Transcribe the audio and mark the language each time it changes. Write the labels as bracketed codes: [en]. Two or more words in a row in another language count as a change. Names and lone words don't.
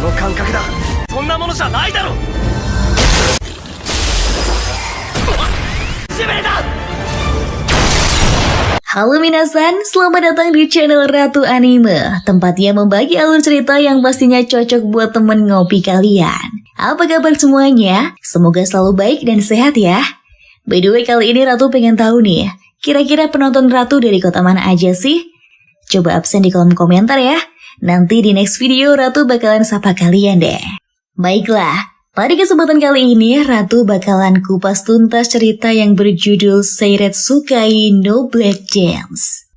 [ja] 感覚だ。そんなものじゃないだろ。しびれた。 [id] Halo minasan, selamat datang di channel Ratu Anime, tempatnya membagi alur cerita yang pastinya cocok buat temen ngopi kalian. Apa kabar semuanya? Semoga selalu baik dan sehat ya. [en] By the way, [id] kali ini Ratu pengen tahu nih, kira-kira penonton Ratu dari kota mana aja sih? Coba absen di kolom komentar ya. Nanti di [en] next video [id] Ratu bakalan sapa kalian deh. Baiklah, pada kesempatan kali ini Ratu bakalan kupas tuntas cerita yang berjudul Seiretsukai no Black Gems.